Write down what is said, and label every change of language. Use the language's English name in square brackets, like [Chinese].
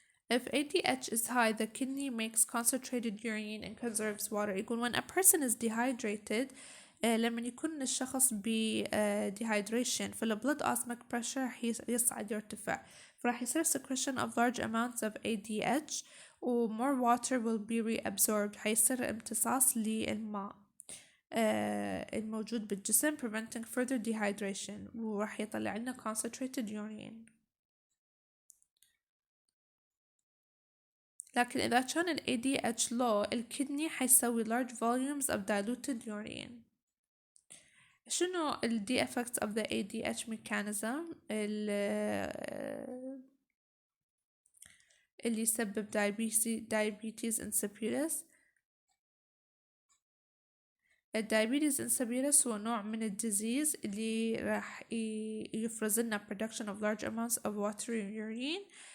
[English] If ADH is high, the kidney makes concentrated urine and conserves water. [Arabic] يقول [English] when a person is dehydrated [Arabic] لما يكون الشخص [English] dehydration فال blood osmotic pressure [Arabic] يصعد يرتفع فراح يصير [English] secretion of large amounts of ADH و more water will be reabsorbed. [Arabic] حيصير امتصاص للماء الموجود بالجسم [English] preventing further dehydration [Arabic] وراح يطلع لنا [English] concentrated urine. [Arabic] لكن إذا كان ال ADH low الكدني حيسوي [English] large volumes of diluted urine. [Arabic] شنو ال [English] defects of the ADH mechanism [Arabic] اللي يسبب diabetes insipidus؟ الدايابيتيز insipidus هو نوع من الديزيز اللي راح يفرز لنا [English] production of large amounts of watery urine.